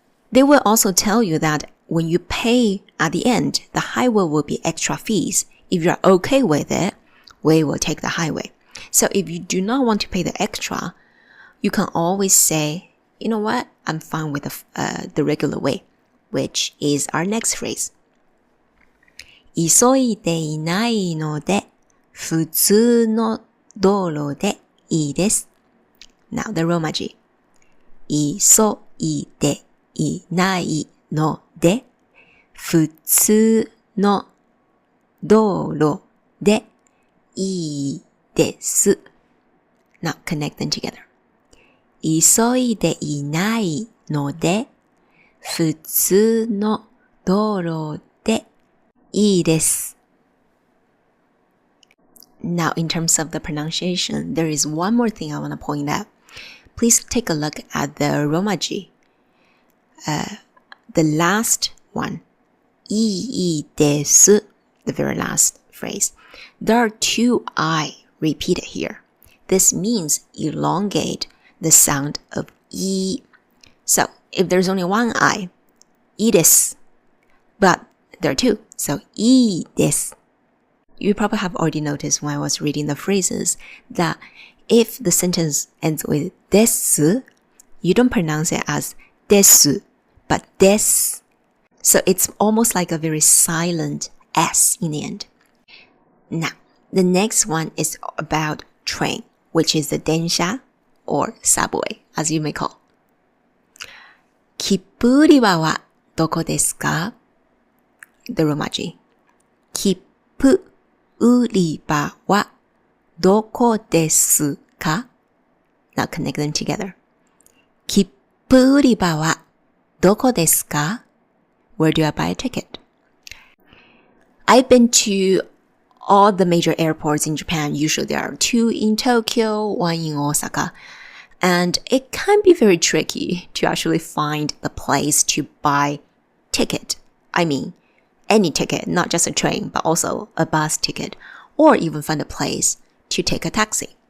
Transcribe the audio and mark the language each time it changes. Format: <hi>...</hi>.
<en>They will also tell you that when you pay at the end, the highway will be extra fees. If you're okay with it, we will take the highway. So if you do not want to pay the extra, you can always say, you know what? I'm fine with the regular way, which is our next phrase.</en> <ja>急いでいないので、普通の道路でいいです。</ja> <en>Now the Romaji.</en> <ja>急いでいないので、普通の道路でいいです。</ja> <en>Now connect them together.</en> <ja>急いでいないので、普通の道路でいいです。</ja> <en>Now, in terms of the pronunciation, there is one more thing I want to point out. Please take a look at the Romaji. The last one, いいです, the very last phrase. There are two I repeated here. This means elongate the sound of E. So, if there's only one I, いいです. But there are two, so いいです. You probably have already noticed when I was reading the phrases that if the sentence ends with です, you don't pronounce it as です, but です. So it's almost like a very silent S in the end. Now, the next one is about train, which is the densha or subway, as you may call.</en> <ja>切符売り場はどこですか?</ja> <en>The Romaji.</en> <ja>切符売り場はどこですか?</ja> <en>Now connect them together.</en> <ja>切符売り場はどこですか?</ja> <en>Where do I buy a ticket? I've been to all the major airports in Japan. Usually there are 2 in Tokyo, 1 in Osaka. And it can be very tricky to actually find the place to buy ticket. I mean, any ticket, not just a train, but also a bus ticket, or even find a place to take a taxi.</en>